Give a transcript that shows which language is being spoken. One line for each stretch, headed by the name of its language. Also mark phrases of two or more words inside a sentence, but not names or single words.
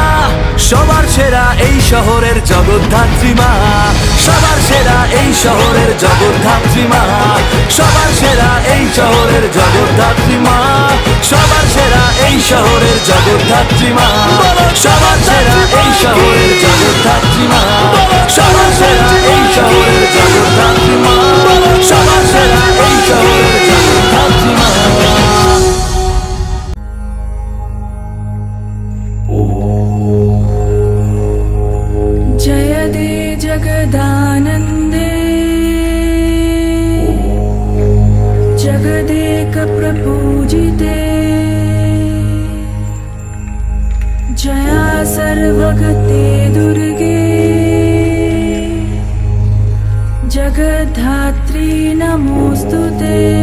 Bangla: সবার সেরা এই শহরের জগদ্ধাত্রী মা, সবার সেরা এই শহরের জগদ্ধাত্রী মা, সবার সেরা এই শহরের জগদ্ধাত্রী মা, সবার সেরা এই শহরের জগদ্ধাত্রী মা, সবার সেরা এই শহরের জগদ্ধাত্রী মা, সবার সেরা এই শহরের জগদ্ধাত্রী মা, সবার সেরা এই শহরের জগদ্ধাত্রী মা।
Sanskrit: जय दे जगदानन्दे, जगदेक प्रपूजिते, जया सर्वगते दुर्गे, जगद्धात्री नमोस्तुते।